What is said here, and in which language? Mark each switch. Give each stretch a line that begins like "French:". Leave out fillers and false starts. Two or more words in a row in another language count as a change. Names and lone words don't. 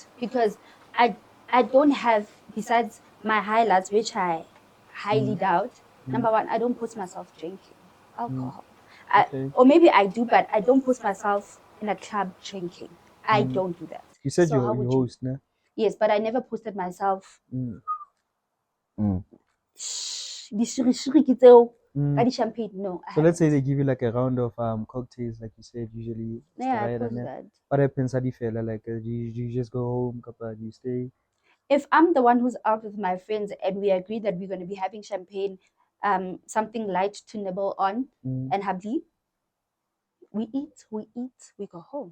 English: Because I don't have, besides my highlights, which I highly doubt. Number one, I don't post myself drinking alcohol. Okay. Or maybe I do, but I don't post myself in a club drinking. I don't do that. You said So how you would host, nah? Yes, but I never posted myself.
Tswana: Di-shiri-shiri ke tseo, ka di-champagne.
English: No, I So let's say haven't. they give you like a round of cocktails, like you said, usually. it's Yeah, the I right post one, that. what happens at the fella? Like, you just go home, kapa, you stay. If I'm the one who's out with my friends and we agree that we're going to be having champagne, something light to nibble on, and habli, we eat, we go home.